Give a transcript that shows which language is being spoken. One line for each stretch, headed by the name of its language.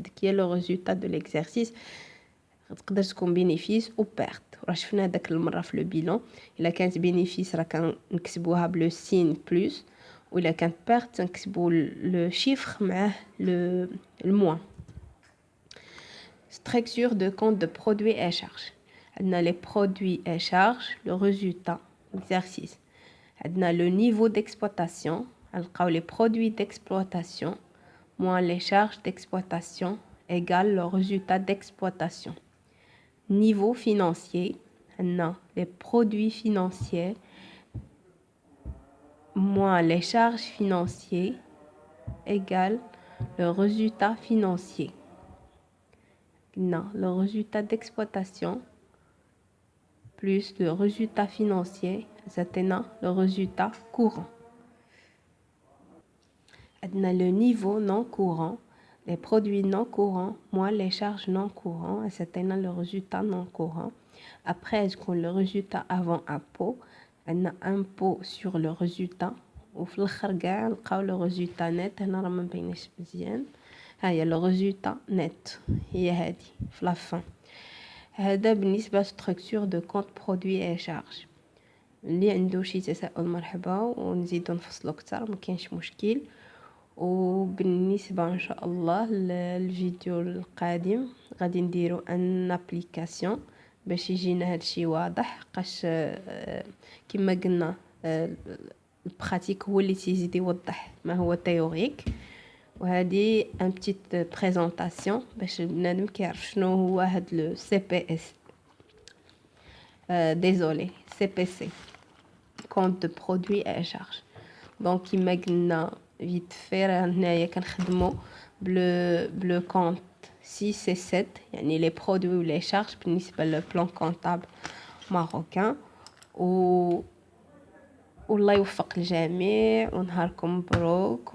Arabic: هذاك هي
French: le résultat de l'exercice.
Arabic: تقدر تكون
French: bénéfice ou perte.
Arabic: راه شفنا داك المره في لو بيلون الا كانت bénéfice راه كنكتبوها بلو سين بلس، وإلا كانت perte نكتبوا لو chiffre معاه le moins.
French: Structure de compte de produits et charges.
Arabic: عندنا
French: les produits et charges, le résultat, exercice.
Arabic: عندنا
French: le niveau d'exploitation,
Arabic: نلقاو
French: les produits d'exploitation moins les charges d'exploitation égale le résultat d'exploitation. Niveau financier,
Arabic: عندنا
French: les produits financiers moins les charges financières égale le résultat financier. Non, le résultat d'exploitation plus le résultat financier, c'est le résultat courant. Le niveau non courant, les produits non courants moins les charges non courantes, c'est le résultat non courant. Après, le résultat avant impôt, on a impôt sur le résultat.
Arabic: وفي الاخر كاع نلقاو
French: لو ريزولتا نت.
Arabic: هنا راه ما مبيناش مزيان. ها هي
French: لو ريزولتا نت
Arabic: هي هادي في
French: لا فان.
Arabic: هذا بالنسبه
French: ستركتور دو كونت برودوي اي شارج.
Arabic: اللي عنده شي تساؤل مرحبا ونزيدو نفصلو اكثر، ما كاينش مشكل. وبالنسبه ان شاء الله للفيديو القادم غادي نديرو
French: ان ابليكاسيون
Arabic: باش يجينا هادشي واضح. قاش كما قلنا البراتيك هو اللي تيزيد يوضح ما هو تيوريك. وهذه
French: ان بتيت بريزونطاسيون
Arabic: باش بنادم كيعرف شنو هو هاد
French: لو سي بي اس. désolé CPC compte de produits et charges.
Arabic: دونك كما قلنا
French: فيت فير
Arabic: هنايا كنخدموا بلو كونت 6 et 7 يعني
French: لي برودوي و لي شارج
Arabic: بالنسبه
French: لو بلان كونطابل ماروكان.
Arabic: والله يوفق الجميع ونهاركم مبروك.